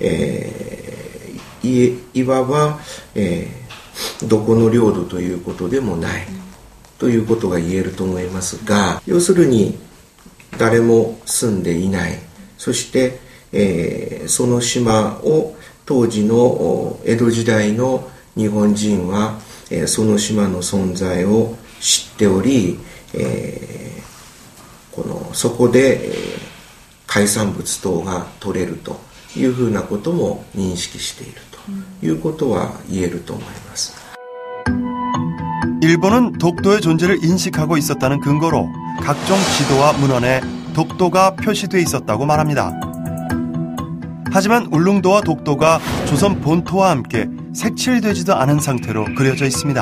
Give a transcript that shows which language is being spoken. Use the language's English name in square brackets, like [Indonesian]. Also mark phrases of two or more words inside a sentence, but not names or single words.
[Japanese] いわば、どこの領土ということでもないということが言えると思いますが、要するに誰も住んでいない、そして、その島を当時の江戸時代の日本人は、その島の存在を知っており、そこで、海産物等が取れるというふうなことも認識しているということは言えると思います。 [Korean] 일본은 독도의 존재를 인식하고 있었다는 근거로 각종 지도와 문헌에 독도가 표시돼 있었다고 말합니다. 하지만 울릉도와 독도가 조선 본토와 함께 색칠되지도 않은 상태로 그려져 있습니다.